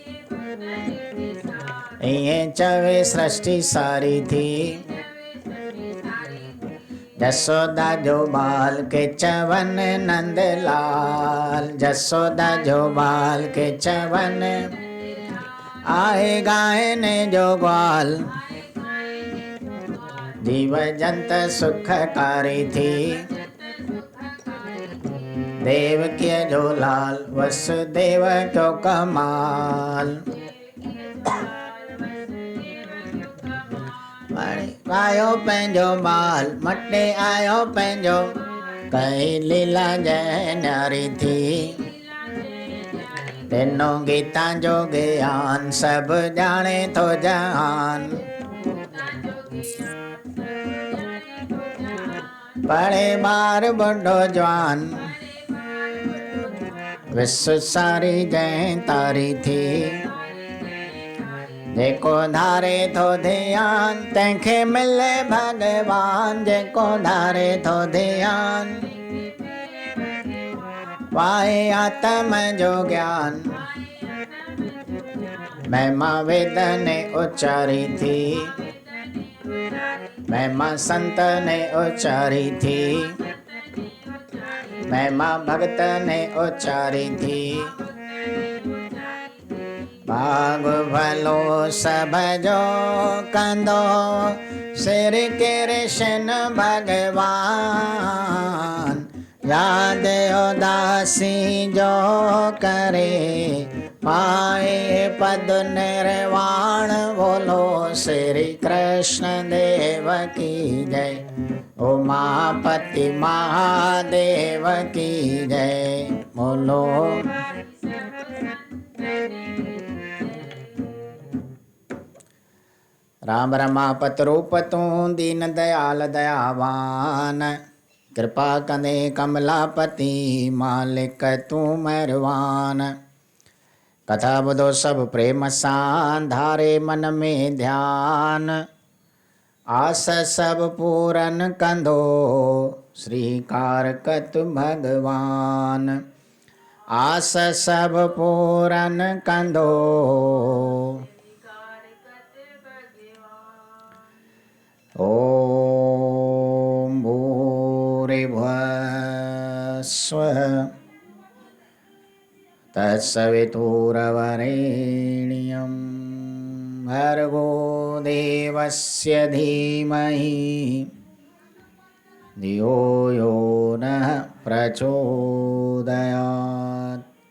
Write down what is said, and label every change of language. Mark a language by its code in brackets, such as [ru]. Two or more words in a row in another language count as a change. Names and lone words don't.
[sd] ये चवे सृष्टि सारी थी, जसोदा जो बाल के चवन नंदलाल, जसोदा जो बाल के चवन आए गायन जो ग्वाल। जीव जंत सुखकारी थी, देव के जो लाल वसुदेव को कमाल। आयो पंहिंजो बाल मटे आयो पंहिंजो, कई लीला जय न्यारी थी। तेनो गीता जो ज्ञान सब जाने तो जहान। पढ़े बार बुढ़ो जवान, विश्व सारी जय तारी थी। जेको धारे थो ध्यान तंहिंखे मिले भगवान, जेको धारे थो ध्यान पाए आत्म जो ज्ञान। महिमा वेद ने उच्चारी थी, महिमा संत ने उच्चारी थी, महिमा भक्त ने उच्चारी थी। भाग भलो सब जो कंदो श्री कृष्ण भगवान। याद उदासी जो करे पाए पद निर्वाण। [hi] बोलो श्री कृष्ण देव की जय, उमापति महादेव की जय। [sd] बोलो राम रमापत रूप तूं दीन दयाल दयावान। कृपा कंदे कमलापति मालिक तूं मेहरबान। कथा ॿुधो सभु प्रेम सां धारे मन में ध्यान। आस सब पूरन कंदो श्रीकारकत भगवान। आस सब पूरन कंदो ओम [sa] भूरिभुवः स्वः तत्सवितुर्वरेण्यं भर्गो देवस्य धीमहि धियो यो नः प्रचोदयात्।